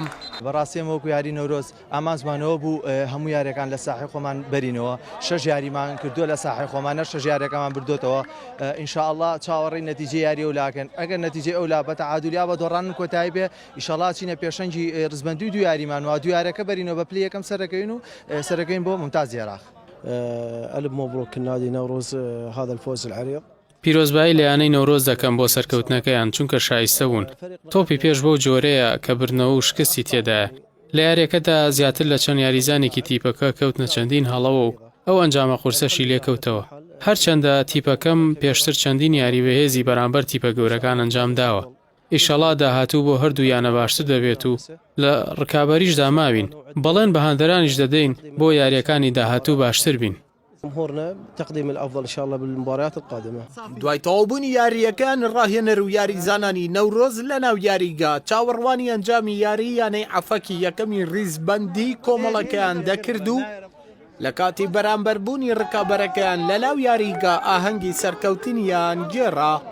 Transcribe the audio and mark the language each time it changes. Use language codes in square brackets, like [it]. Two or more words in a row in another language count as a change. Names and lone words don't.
[ckb] بەڕاستیم وەکو یاری نەورۆز ئامانزمانەوە بوو هەموو یاریەکان لە ساحی خۆمان بەرینەوە، 6 یاریمان کردووە لە ساحی خۆمانە، 6 یاریەکەمان بردوتەوە. ئینشاءالله چاوەڕێی نەتیجەی یاری ئەولاکەن، ئەگەر نەتیجەی ئەولا بە تەعادولیا بە دۆڕان کۆتایی بێ ئینشاءالله چینە پێشەنگی ڕزبەندی دو یاریمان و دو یاریەکە بەرینەوە بە پلی یەکەم سەرەکەین و سەرەکەین بۆ ممتاز عێراق. [ar] ألف مبروك النادي نوروز هذا الفوز العريق. [ckb] پیرۆزبایی لە یانەی نەورۆز دەکەم بۆ سەرکەوتنەکەیان، چونکە شایستە بوون. تۆپی پێش بەو جۆرەیە کە برنەوە و شکستی تێدایە. لە یاریەکەدا زیاتر لە چەند یاریزانێکی تیپەکە کەوتنە چەندین هەڵەوە و ئەو ئەنجامە قورسەشی لێکەوتەوە. هەرچەندە تیپەکەم پێشتر چەندین یاری بەهێزی بەرامبەر تیپە گەورەکان ئەنجام داوە. ئیشەڵا داهاتوو بۆ هەردوو یانە باشتر دەبێت و لە ڕکابەریشدا ماوین، بەڵێن بەهاندەرانیش دەدەین بۆ یاریەکانی داهاتوو باشتر بین. [ar] جمهورنا تقديم الأفضل إن شاء الله بالمباريات القادمة. [ckb] دوای تەواوبوونی یاریەکان ڕاهێنەر و یاریزانانی نەورۆز لە ناو یاریگا چاوەڕوانی ئەنجامی یاری یانەی عەفەکی یەکەمی ڕیزبەندی کۆمەڵەکەیان دەکرد و لە کاتی بەرامبەربوونی ڕکابەرەکەیان لە ناو یاریگا ئاهەنگی سەرکەوتنیان گێڕا.